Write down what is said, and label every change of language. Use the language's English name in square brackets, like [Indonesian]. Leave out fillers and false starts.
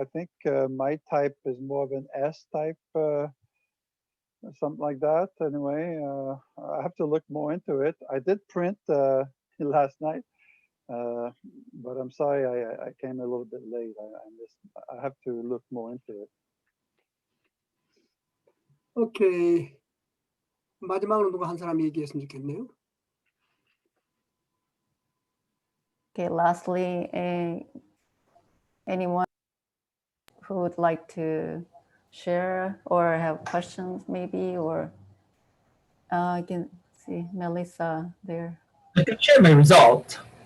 [English] I think my type is more of an S type, something like that. Anyway, I have to look more into it. I did print last night, but I'm sorry I came a little bit late. I have to look more into it. Okay. [Korean] 마지막으로 누가 한 사람이 얘기했으면 좋겠네요. [English] Okay, lastly, anyone who would like to share or have questions maybe, or I can see Melissa there. I can share my result.